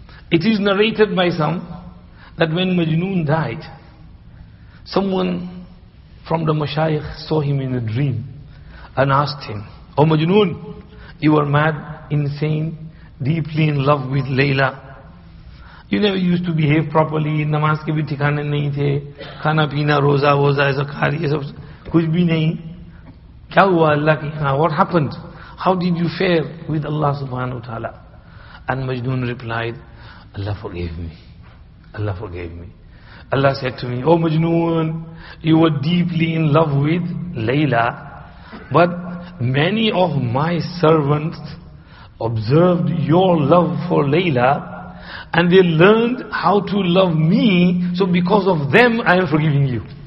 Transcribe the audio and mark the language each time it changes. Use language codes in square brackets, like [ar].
[en] It is narrated by some that when Majnoon died, someone from the Mashayikh saw him in a dream and asked him, Oh Majnoon, you are mad, insane, deeply in love with Layla. You never used to behave properly, [hi] namaz ke bhi ठिकाने नहीं थे, खाना पीना, रोजा वोजा ऐसा खा रही है सब, कुछ भी नहीं. क्या हुआ अल्लाह की यहाँ? [en] What happened? How did you fare with Allah subhanahu wa ta'ala? And Majnoon replied, Allah forgave me. Allah forgave me. Allah said to me, Oh Majnoon, you were deeply in love with Layla, but many of my servants observed your love for Layla and they learned how to love me, so because of them I am forgiving you.